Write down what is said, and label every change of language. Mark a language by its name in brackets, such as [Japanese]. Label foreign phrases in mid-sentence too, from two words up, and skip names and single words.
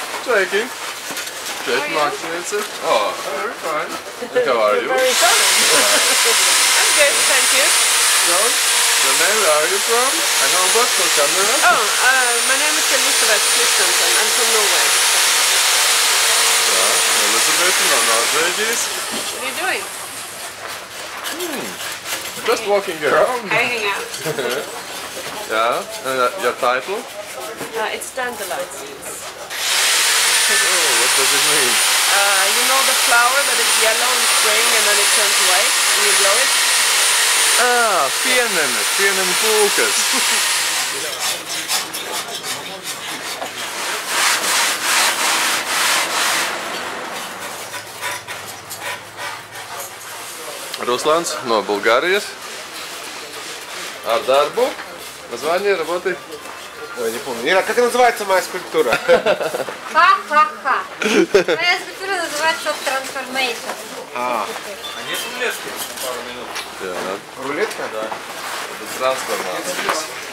[Latvian] sveiki! Šeit māksliniece. [English] Oh, very fine. And how are you? Very fine. I'm good, thank you. Good. And where are you from? I know about for camera. Oh, my name is Elisabeth Christensen. I'm from Norway. Yeah, Elizabeth and Norwegians. What are you doing? Just walking around. Hanging out. Yeah, and your title? It's dandelion seeds. Oh, what does it mean? You know the flower that is yellow in spring and then it turns white and you blow it? [Latvian] Ah, pienen pūkas. Русланс no Bulgārijas. Ar darbu. [Russian] Название работы? Ой, не помню. Ира, как называется моя скульптура? Ха-ха-ха. Моя скульптура называется Transformation. А нет рулетки? Пару минут. Да. Рулетка? Да. Это трансформация.